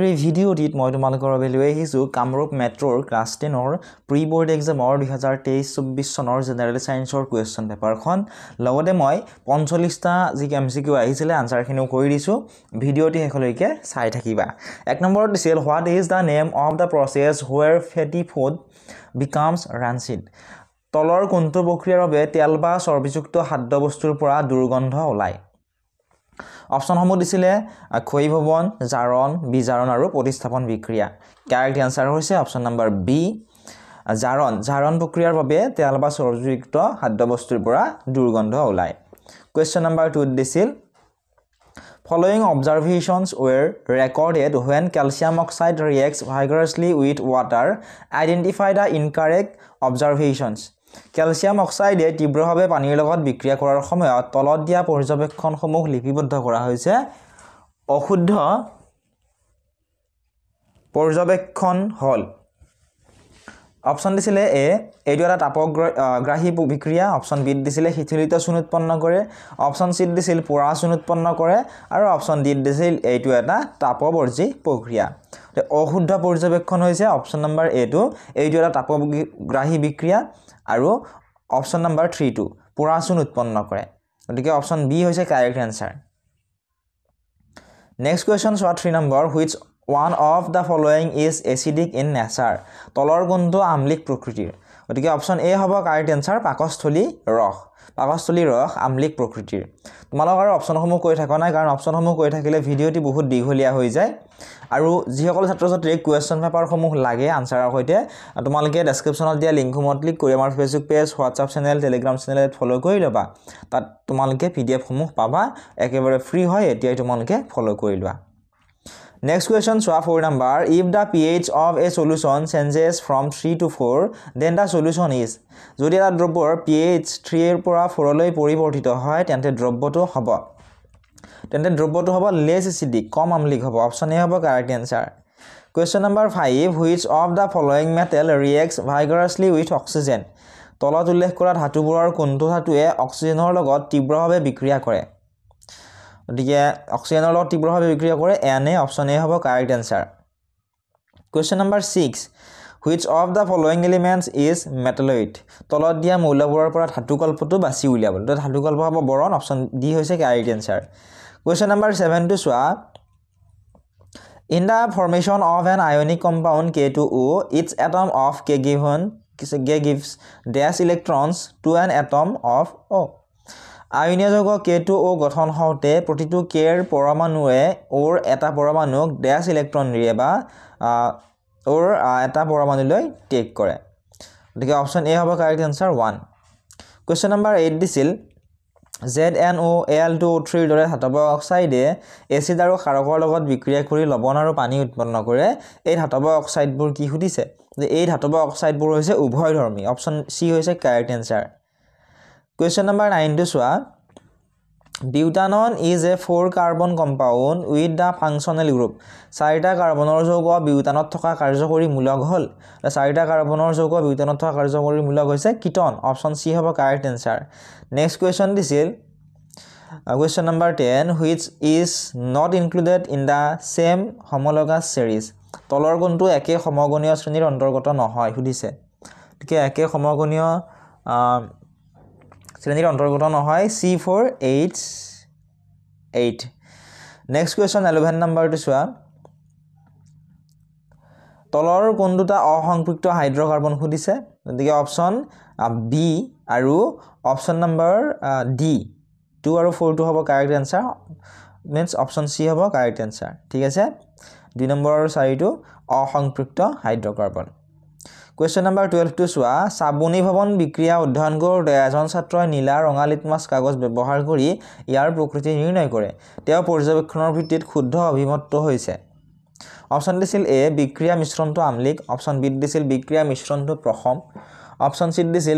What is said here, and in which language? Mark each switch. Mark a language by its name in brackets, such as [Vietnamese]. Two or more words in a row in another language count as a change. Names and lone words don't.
[Assamese] এই ভিডিঅ'টিত মই তোমালোকৰ বাবে লৈ আহিছোঁ কামৰূপ মেট্ৰ'ৰ ক্লাছ 10ৰ [English] pre board exam [Assamese] 2023-24 চনৰ [English] general science question paper [Assamese] লগতে মই 45টা যি এমচিকিউ আহিছিলে আনসাৰখিনিও কৰি দিছোঁ ভিডিঅ'টি শেষলৈকে চাই থাকিবা এক নম্বৰত দিছিল [English] what is the name of the process where fatty food becomes rancid [Assamese] তলৰ কোনটো প্ৰক্ৰিয়াৰ বাবে তেল বা চৰ্বিযুক্ত খাদ্যবস্তুৰ পৰা দুৰ্গন্ধ ওলায় অপচনসমূহ দিছিলে ক্ষয়ীভৱন জাৰণ বিজাৰণ আৰু প্ৰতিস্থাপন বিক্ৰিয়া [English] correct answer [Assamese] হৈছে অপচন নম্বৰ বি জাৰণ প্ৰক্ৰিয়াৰ বাবে তেল বা চৰ্বিযুক্ত খাদ্যবস্তুৰ পৰা দুৰ্গন্ধ ওলায় [English] question number 2 [Assamese] দিছিল [English] Following observations were recorded when calcium oxide reacts vigorously with water. Identify the incorrect observations. Calcium oxide [Assamese] তীব্ৰভাৱে পানীৰ লগত বিক্ৰিয়া কৰাৰ সময়ত তলত দিয়া পৰ্যবেক্ষণসমূহ লিপিবদ্ধ কৰা হৈছে অশুদ্ধ পৰ্যবেক্ষণ হল অপচন দিছিলে এ এইটো এটা তাপগ্ৰাহী বিক্ৰিয়া অপচন বি দিছিলে শিথিলিত চূণ উৎপন্ন কৰে অপচন সি দিছিল পোৰা চূণ উৎপন্ন কৰে আৰু অপচন ডি দিছিল এইটো এটা তাপবৰ্জী প্ৰক্ৰিয়া অশুদ্ধ পৰ্যবেক্ষণ হৈছে অপচন নম্বৰ এ টো এইটো এটা তাপগ্ৰাহী বিক্ৰিয়া আৰু অপচন নম্বৰ 3 টো পোৰা চূণ উৎপন্ন কৰে গতিকে অপচন বি হৈছে [English] correct answer next question 3 number which one of the following is acidic in nature [Assamese] তলৰ গুণটো আমলিক প্ৰকৃতিৰ গতিকে অপচন এ হ'ব [English] correct answer [Assamese] পাকস্থলী ৰস আমলিক প্ৰকৃতিৰ তোমালোকৰ অপচনসমূহ কৈ থকা নাই কাৰণ অপচনসমূহ কৈ থাকিলে ভিডিঅ'টি বহুত দীঘলীয়া হৈ যায় আৰু যিসকল ছাত্ৰ ছাত্ৰীক কুৱেশ্যন পেপাৰসমূহ লাগে আনসাৰৰ সৈতে তোমালোকে ডেসক্ৰিপচনত দিয়া লিংকসমূহত ক্লিক কৰি আমাৰ [English] Facebook page WhatsApp channel Telegram channel [Assamese] ফলো কৰি ল'বা তাত তোমালোকে পিডিএফ সমূহ পাবা একেবাৰে ফ্ৰী হয় এতিয়াই তোমালোকে ফলো কৰি লোৱা [English] Next question, 4 number. If the pH of a solution changes from 3 to 4, then the solution is. [Assamese] যদি এটা দ্ৰব্যৰ pH 3 ৰ পৰা 4 লৈ পৰিৱৰ্তিত হয় তেন্তে দ্ৰব্যটো হ'ব [English] less acidic [Assamese] কম আমলিক হ'ব অপচন এ হ'ব [English] correct answer Question number 5. Which of the following metal reacts vigorously with oxygen? [Assamese] তলত উল্লেখ কৰা ধাতুবোৰৰ কোনটো ধাতুৱে অক্সিজেনৰ লগত তীব্ৰভাৱে বিক্ৰিয়া কৰে গতিকে অক্সিজেনৰ লগত তীব্ৰভাৱে বিক্ৰিয়া কৰে এনে অপচন এ হ'ব [English] correct answer Question number 6 Which of the following elements is metalloid [Assamese] তলত দিয়া মৌলবোৰৰ পৰা ধাতুকল্পটো বাছি উলিয়াব তো ধাতুকল্প হ'ব বৰণ অপচন ডি হৈছে [English] correct answer Question number 7 [Assamese] টো চোৱা [English] In the formation of an ionic compound K2O its atom of K gives dash electrons to an atom of O [Assamese] আয়নীয় যৌগ K2O গঠন হওঁতে প্ৰতিটো K ৰ পৰমাণুৱে ওৰ এটা পৰমাণুক ড্যাশ ইলেক্ট্ৰন দিয়ে বা ওৰ এটা পৰমাণুলৈ টেক কৰে গতিকে অপচন এ হ'ব [English] correct answer [Assamese] 1 [English] question number 8 [Assamese] দিছিল ZnOAl2O3 ৰ দৰে ধাতৱ অক্সাইডে এচিড আৰু ক্ষাৰকৰ লগত বিক্ৰিয়া কৰি লৱণ আৰু পানী উৎপন্ন কৰে এই ধাতৱ অক্সাইডবোৰ কি সুধিছে যে এই ধাতৱ অক্সাইডবোৰ হৈছে উভয়ধৰ্মী অপচন সি হৈছে [English] correct answer Question number 9 [Assamese] to চোৱা [English] Butanol is a 4-carbon compound with the functional group. [Assamese] 4টা কাৰ্বনৰ যৌগ বিউটানত থকা কাৰ্যকৰী মূলক হ'ল 4টা কাৰ্বনৰ যৌগ বিউটানত থকা কাৰ্যকৰী মূলক হৈছে কিটন অপচন সি হ'ব [English] correct answer next question [Assamese] দিছিল [English] Question number 10 which is not included in the same homologous series. [Assamese] তলৰ কোনটো একে সমগণীয় শ্ৰেণীৰ অন্তৰ্গত নহয় সুধিছে ঠিক একে সমগণীয় শ্ৰেণীৰ অন্তৰ্গত নহয় C4H8 [English] next question 11 [Assamese] নম্বৰটো চোৱা তলৰ কোন দুটা অসংপৃক্ত হাইড্ৰকাৰ্বন সুধিছে গতিকে অপচন বি আৰু অপচন নম্বৰ ডি 2 আৰু 4 টো হ'ব [English] correct answer means option [Assamese] সি হ'ব [English] correct answer [Assamese] ঠিক আছে 2 নম্বৰ আৰু 4 টো অসংপৃক্ত হাইড্ৰকাৰ্বন [English] Question number 12 [Assamese] to চোৱা সাবুনি ভৱন বিক্ৰিয়া অধ্যয়ন কৰোঁতে এজন ছাত্ৰই নীলা ৰঙা লিটমাছ কাগজ ব্যৱহাৰ কৰি ইয়াৰ প্ৰকৃতি নিৰ্ণয় কৰে তেওঁ পৰ্যবেক্ষণৰ ভিত্তিত শুদ্ধ অভিমত হৈছে অপচন দিছিল এ বিক্ৰিয়া মিশ্ৰণটো আমলিক অপচন বি দিছিল বিক্ৰিয়া মিশ্ৰণটো প্ৰসম অপচন সি দিছিল